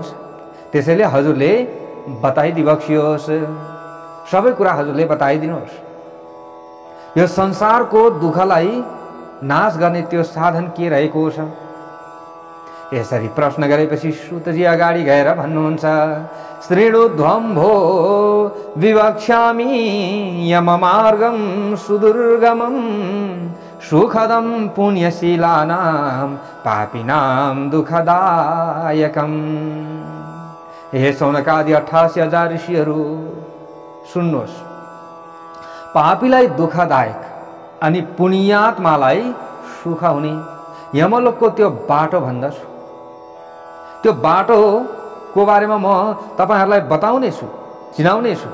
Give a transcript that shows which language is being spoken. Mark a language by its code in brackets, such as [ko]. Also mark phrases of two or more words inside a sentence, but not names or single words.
[ne] त्यसैले हजुरले बताइदिबक्सियोस्, सबै कुरा हजुरले बताइदिनुहोस्। यो संसारको दुःखलाई नाश गर्ने त्यो साधन के रहेको छ? यसरी प्रश्न गरेपछि सुतजी अगाडि गएर भन्नुहुन्छ, [sa] श्रेणुध्वं भो विवक्ष्यामि यम मार्गं सुदुर्गमं सुखदं पुण्यशीलानां पापिनां दुःखदायकम्। [ne] हे शौनकादि 88,000 ऋषिहरू सुन्नुहोस्, पापीलाई दुःखदायक अनि पुण्यात्मालाई सुख हुने यमलोकको त्यो बाटो भन्दछु। त्यो बाटोको बारेमा म तपाईहरुलाई बताउनेछु, चिनाउनेछु।